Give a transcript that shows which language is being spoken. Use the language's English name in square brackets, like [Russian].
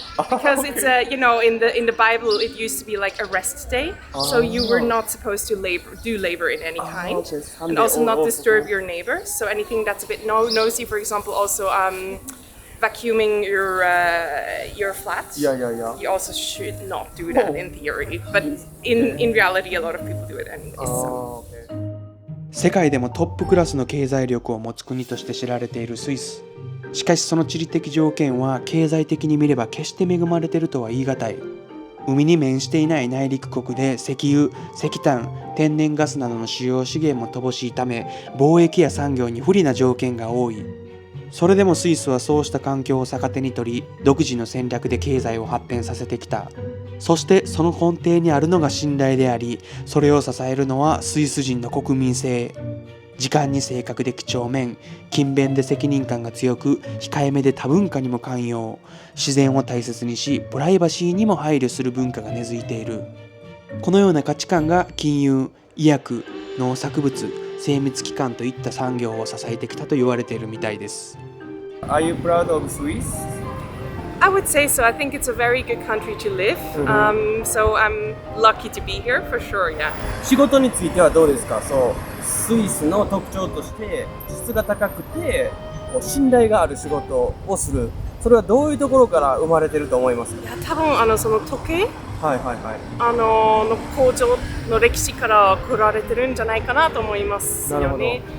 [English] Because it's in the Bible it used to be like a rest day, so you were not supposed to do labor in any kind, okay. and also not disturb your neighbors. So anything that's a bit noisy, for example, also vacuuming your flat. Yeah. You also should not do that in theory, but in reality, a lot of people do it anyways. So. [Japanese] 世界でもトップクラスの経済力を持つ国として知られているスイス。しかしその地理的条件は経済的に見れば決して恵まれているとは言い難い。海に面していない内陸国で石油、石炭、天然ガスなどの主要資源も乏しいため、貿易や産業に不利な条件が多い。それでもスイスはそうした環境を逆手に取り、独自の戦略で経済を発展させてきた。そしてその根底にあるのが信頼であり、それを支えるのはスイス人の国民性。時間に正確で几帳面、勤勉で責任感が強く、控えめで多文化にも寛容、自然を大切にし、プライバシーにも配慮する文化が根付いている。このような価値観が金融、医薬、農作物、精密機関といった産業を支えてきたと言われているみたいです。 [English] Are you proud of Swiss? I would say so. I think it's a very good country to live. So I'm lucky to be here for sure. Yeah. [Japanese] 仕事についてはどうですか？スイスの特徴として質が高くて信頼がある仕事をする。それはどういうところから生まれてると思いますか？いや、多分その時計の工場の歴史から来られてるんじゃないかなと思いますよね。